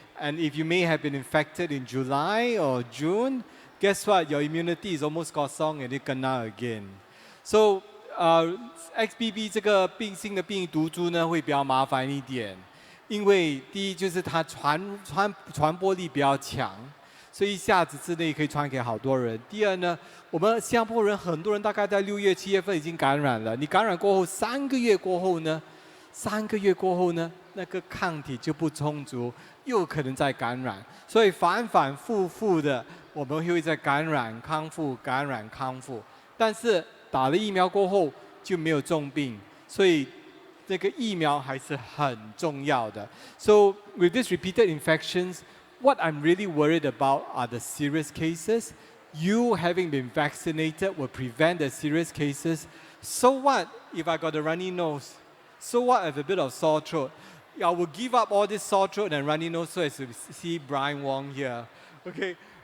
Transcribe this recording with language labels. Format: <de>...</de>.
<en>And if you may have been infected in July or June, guess what? Your immunity is almost kosong and you kena again.</en> <zh>So XBB 这个新的病毒株呢会比较麻烦一点，因为第一就是它传播力比较强。所以一下子之内可以传给好多人。第二呢，我们新加坡人很多人大概在6月、7月份已经感染了。你感染过后3个月过后呢， 3个月过后呢，那个抗体就不充足，又可能再感染，所以反反复复的，我们会在感染康复、感染康复。但是打了疫苗过后就没有重病，所以这个疫苗还是很重要的。</zh> <en>So with these repeated infections, what I'm really worried about are the serious cases. You having been vaccinated will prevent the serious cases. So what if I got a runny nose? So what if I have a bit of sore throat? I will give up all this sore throat and runny nose so as to see Brian Wong here. Okay?</en>